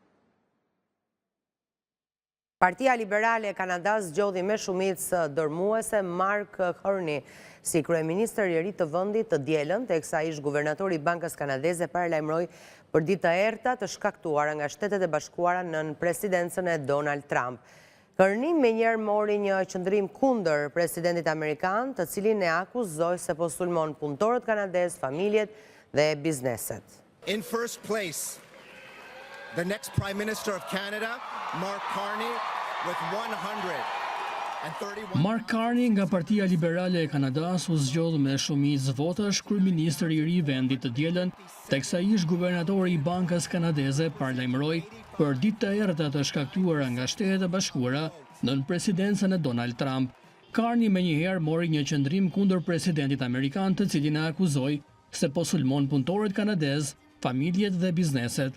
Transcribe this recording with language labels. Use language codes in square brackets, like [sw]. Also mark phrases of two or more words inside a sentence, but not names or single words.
[sq] Partia Liberale e Kanadas zgjodhi me shumicë dërmuese Mark Carney si kryeministër i ri të vendit të dielën, teksa ish guvernatori i Bankës Kanadeze paralajmëroi për ditë të errta të shkaktuara nga Shtetet e Bashkuara nën presidencën e Donald Trump. Carney menjëherë mori një qëndrim kundër presidentit amerikan, të cilin e akuzoi se po sulmon punëtorët kanadez, familjet dhe bizneset. [en] In first place, the next Prime Minister of Canada, Mark Carney, with 131... [sq] Mark Carney nga Partia Liberale e Kanadas u zgjodh me shumicë votash kryeministër i ri i vendit të dielën, teksa ish guvernatori i Bankës Kanadeze paralajmëroi për ditë të errta të shkaktuara nga Shtetet e Bashkuara nën presidencën e Donald Trump. Carney menjëherë mori një qëndrim kundër presidentit amerikan, të cilin e akuzoi se po sulmon punëtorët kanadez, familjet dhe bizneset.